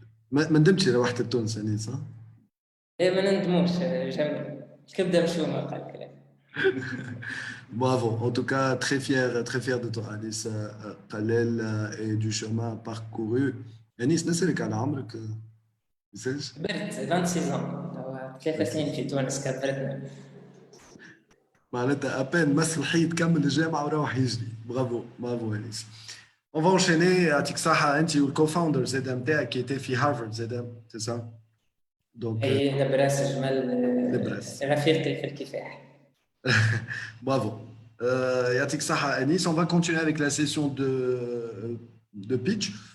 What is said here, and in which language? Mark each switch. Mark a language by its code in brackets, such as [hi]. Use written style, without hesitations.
[ar] ما ندمتش إلى وحدة تونس أنيس ها؟ إيه ما نندموش. الكبدة مشومة قال الكلام. [fr] Bravo, en tout cas, très fier de toi, Anis Khalel, et du chemin parcouru. [ar] Anis, نسألك على عمرك؟ نسألش؟ كبرت 26 ans. 3 سنين في تونس كبرتنا. معناتها أبين مس الحيط كمل الجامعة وروح يجري. [fr] برافو أنيس. On va enchaîner. [ar] يعطيك الصحة أنت والكو-founder زاد نتاعك [fr] qui était [ar] في هارفارد زاد، [fr] c'est ça? Donc. [ar] أي لبراس جمال رفيقي في الكفاح. [fr] Bravo. [ar] Yatik Saha [fr] Anis, on va continuer avec la session de pitch.